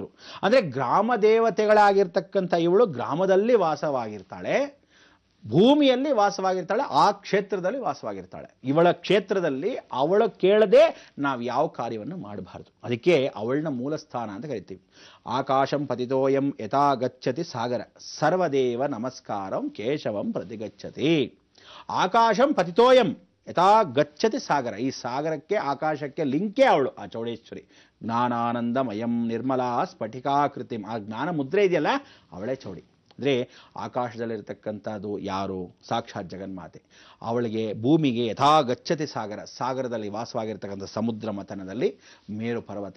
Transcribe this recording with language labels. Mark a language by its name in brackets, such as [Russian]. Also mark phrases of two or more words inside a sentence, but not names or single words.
[Kannada] ಅಂದರೆ ಗ್ರಾಮ ದೇವತೆಗಳಾಗಿರ್ತಕ್ಕಂಥ ಇವಳು ಗ್ರಾಮದಲ್ಲಿ ವಾಸವಾಗಿರ್ತಾಳೆ, ಭೂಮಿಯಲ್ಲಿ ವಾಸವಾಗಿರ್ತಾಳೆ, ಆ ಕ್ಷೇತ್ರದಲ್ಲಿ ವಾಸವಾಗಿರ್ತಾಳೆ. ಇವಳ ಕ್ಷೇತ್ರದಲ್ಲಿ ಅವಳು ಕೇಳದೆ ನಾವು ಯಾವ ಕಾರ್ಯವನ್ನು ಮಾಡಬಾರ್ದು. ಅದಕ್ಕೆ ಅವಳನ್ನ ಮೂಲಸ್ಥಾನ ಅಂತ ಕರಿತೀವಿ. [Sanskrit] ಆಕಾಶಂ ಪತಿತೋಯಂ ಯಥಾ ಗಚ್ಚತಿ ಸಾಗರ ಸರ್ವದೇವ ನಮಸ್ಕಾರಂ ಕೇಶವಂ ಪ್ರತಿಗಚ್ಚತಿ. ಆಕಾಶಂ ಪತಿತೋಯಂ ಯಥಾ ಗಚ್ಚತಿ ಸಾಗರ. [Kannada] ಈ ಸಾಗರಕ್ಕೆ ಆಕಾಶಕ್ಕೆ ಲಿಂಕೇ ಅವಳು, ಆ ಚೌಡೇಶ್ವರಿ. [Sanskrit] ಜ್ಞಾನಾನಂದಮಯಂ ನಿರ್ಮಲಾ ಸ್ಫಟಿಕಾಕೃತಿಂ. [Kannada] ಆ ಜ್ಞಾನ ಮುದ್ರೆ ಇದೆಯಲ್ಲ, ಅವಳೇ ಚೌಡಿ. ಅಂದರೆ ಆಕಾಶದಲ್ಲಿರ್ತಕ್ಕಂಥದ್ದು ಯಾರು? ಸಾಕ್ಷಾತ್ ಜಗನ್ಮಾತೆ. ಅವಳಿಗೆ ಭೂಮಿಗೆ [Sanskrit] ಯಥಾ ಗಚ್ಚತಿ ಸಾಗರ, [Kannada] ಸಾಗರದಲ್ಲಿ ವಾಸವಾಗಿರ್ತಕ್ಕಂಥ ಸಮುದ್ರ ಮಥನದಲ್ಲಿ ಮೇರು ಪರ್ವತ.